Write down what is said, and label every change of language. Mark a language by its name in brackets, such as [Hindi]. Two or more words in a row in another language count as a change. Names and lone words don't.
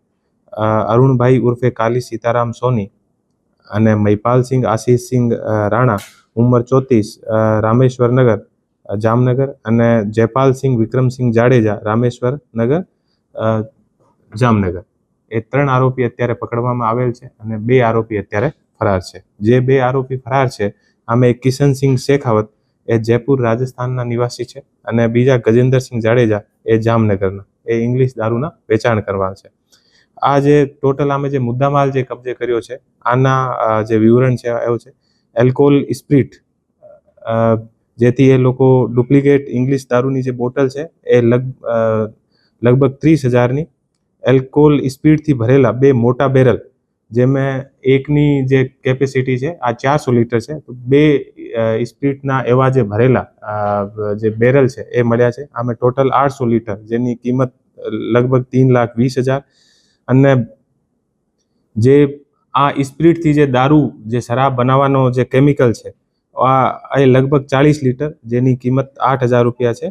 [Gujarati] અરુણભાઈ ઉર્ફે કાલી સીતારામ સોની અને મહિપાલ સિંહ આશીષ સિંહ રાણા ઉંમર 34 રામેશ્વર નગર જામનગર અને જયપાલ સિંહ વિક્રમ સિંહ જાડેજા રામેશ્વર નગર જામનગર એ 3 આરોપી અત્યારે પકડવામાં આવેલ છે અને 2 આરોપી અત્યારે ફરાર છે. જે 2 આરોપી ફરાર છે આમે કિશન સિંહ શેખાવત એ જયપુર રાજસ્થાન નિવાસી [Hindi] है और [Gujarati] બીજા ગજેન્દ્ર સિંહ જાડેજા એ જામનગર એ ઇંગ્લિશ દારૂના વેચાણ કરવા છે. આ જે ટોટલ આમે જે મુદ્દામાલ જે કબ્જે કર્યો છે આના જે વિવરણ છે એવું છે એલ્કોહોલ સ્પ્રિટ જેથી એ લોકો ડુપ્લિકેટ ઇંગ્લિશ દારૂની જે બોટલ છે એ લગભગ 30,000 ની એલ્કોહોલ સ્પ્રિટ થી ભરેલા 2 મોટા બેરલ જેમાં એકની જે કેપેસિટી છે આ 400 લીટર છે, તો 2 સ્પિરિટના એવા જે ભરેલા જે બેરલ છે એ મળ્યા છે. આમે ટોટલ 800 લીટર, જેની કિંમત લગભગ 3,20,000. અને જે આ સ્પિરિટથી જે દારૂ, જે શરાબ બનાવવાનો જે કેમિકલ છે એ લગભગ 40 લીટર, જેની કિંમત 8,000 રૂપિયા છે.